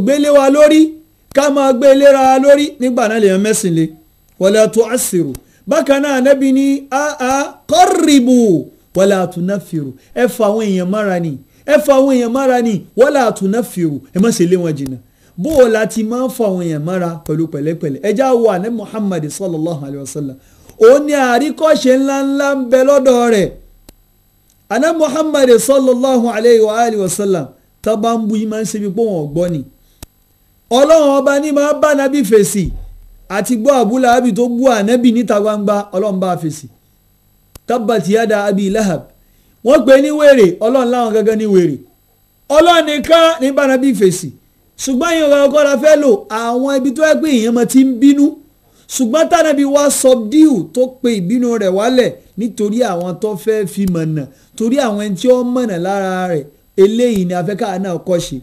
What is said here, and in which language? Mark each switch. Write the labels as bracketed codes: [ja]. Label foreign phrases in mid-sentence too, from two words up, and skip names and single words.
[yo] gbélé wa lórí ká máa gbélé ra lórí nígbà náà lèèyàn mẹ́sìn lé [ar] ولا تعسروا [yo] bákan náà Ànábì ní [ar] قربوا ولا تنفروا [yo] ẹ fa àwọn èèyàn mára ni ẹ fa àwọn èèyàn mára ni [ar] ولا تنفروا [yo] ẹ má ṣe lé wọn jìnnà bó o láti máa ń fa àwọn èèyàn mára pẹ̀lú pẹ̀lẹ́pẹ̀lẹ́ ẹ já wo Ànábì Muhammad [ar] صلى الله عليه وسلم [yo] òun ni àríkọ́ṣe ńláńlá ń bẹ lọ́dọ̀ rẹ̀ ana Muhammad [ar] صلى الله عليه و آله وسلم [yo] taba ń bu yìí máa ń ṣe bí pé wọn ò gbọ́ ni ọlọ́run ọba ní máa bá nábì fèsì àti gbọ́ Abu Lahabi tó bú ànábì níta gbangba ọlọ́run bá fèsì [ar] تبت يدا أبي لهب [yo] wọ́n pè ní wèrè ọlọ́run láwọn gẹ́gẹ́ ní wèrè ọlọ́run nìkan ní bá nábì fèsì ṣùgbọ́n ìyẹn ọkọ̀ la fẹ́ lò àwọn ibi tó yẹ pé ìyẹn máa ti ń bínú ṣùgbọ́n tánàbí wá subdue tó pe ìbínú rẹ̀ wálẹ̀ nítorí àwọn tó fẹ́ fi mọ̀nà torí àwọn ẹni tí ó mọ̀nà lára rẹ̀ eléyìí ni afẹ́ká náà kọ́ ṣe.